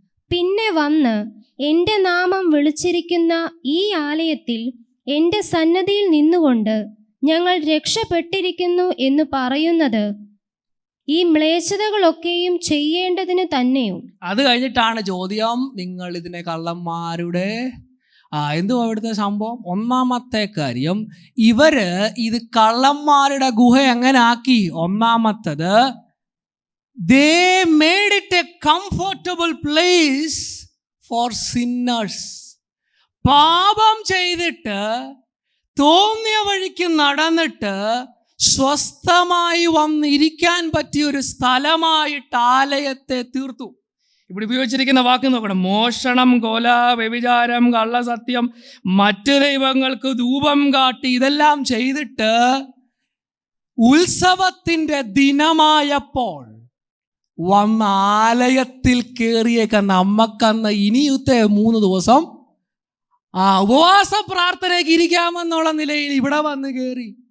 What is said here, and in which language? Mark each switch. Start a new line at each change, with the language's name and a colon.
Malayalam: പിന്നെ വന്ന് എൻ്റെ നാമം വിളിച്ചിരിക്കുന്ന ഈ ആലയത്തിൽ എൻ്റെ സന്നദ്ധിയിൽ നിന്നുകൊണ്ട് ഞങ്ങൾ രക്ഷപ്പെട്ടിരിക്കുന്നു എന്ന് പറയുന്നത് ഈ മ്ലേച്ഛതകളൊക്കെയും ചെയ്യേണ്ടതിന് തന്നെയോ? അത് കഴിഞ്ഞിട്ടാണ് ചോദ്യം, നിങ്ങൾ ഇതിനെ കള്ളന്മാരുടെ എന്തുവാ ഇവിടുത്തെ സംഭവം? ഒന്നാമത്തെ കാര്യം, ഇവര് ഇത് കള്ളന്മാരുടെ ഗുഹ എങ്ങനെ ആക്കി? ഒന്നാമത്തത്,
English: they made it a comfortable place for sinners.
Malayalam: പാപം ചെയ്തിട്ട് തോന്നിയ വഴിക്ക് നടന്നിട്ട് സ്വസ്ഥമായി വന്നിരിക്കാൻ പറ്റിയ ഒരു സ്ഥലമായിട്ട് ആലയത്തെ തീർത്തു. ഇവിടെ ഉപയോഗിച്ചിരിക്കുന്ന വാക്ക് നോക്കണം. മോഷണം, കൊല, വ്യഭിചാരം, കള്ളസത്യം, മറ്റു ദൈവങ്ങൾക്ക് ധൂപം കാട്ടി, ഇതെല്ലാം ചെയ്തിട്ട് ഉത്സവത്തിൻ്റെ ദിനമായപ്പോൾ വന്ന ആലയത്തിൽ കയറിയേക്ക നമ്മക്കന്ന് ഇനിയത്തെ 3 ദിവസം ഉപവാസ പ്രാർത്ഥനയ്ക്ക് ഇരിക്കാമെന്നുള്ള നിലയിൽ ഇവിടെ വന്ന് കയറി.